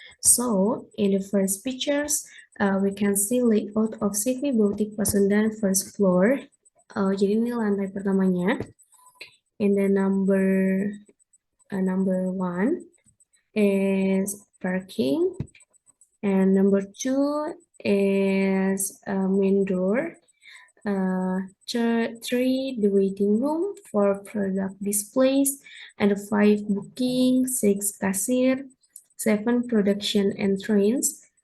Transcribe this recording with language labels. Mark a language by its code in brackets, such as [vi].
[en] So, in the first pictures, we can see layout of CV Boutique Pasundan first floor. [id] Jadi ini lantai pertamanya. [en] And then number one is parking, and number two is main door. Three, the waiting room, four, product displays, and five, booking, six, cashier, seven, production entrance,